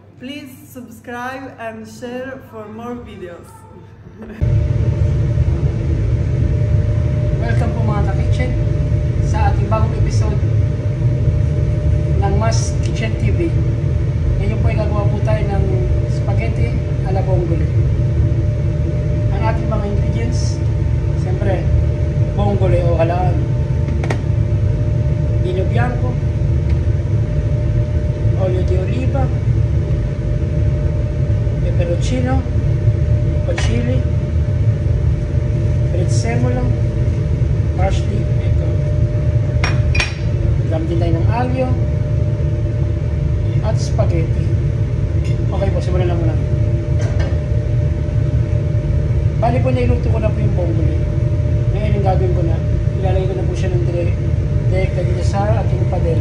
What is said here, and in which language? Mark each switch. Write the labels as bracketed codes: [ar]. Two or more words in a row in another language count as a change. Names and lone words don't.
[en] Please subscribe and share for more videos. [tl] Welcome po mga ka-kitchen sa ating bagong episode ng Mas Kitchen TV. Ngayon po ay gagawa po tayo ng spaghetti ala vongole. Ang ating mga ingredients, siyempre, [it] vongole [tl] o halaan, [it] vino bianco, olio di oliva, peperoncino, o chili, prezzemolo, [tl] parsley, ito. Gamit din tayo ng alyo at spaghetti. Okay po, simulan na muna. Bali po, nailuto ko na po yung vongole. Ngayon yung gagawin ko na, ilalagay ko na po siya ng direct dito sa ating padela.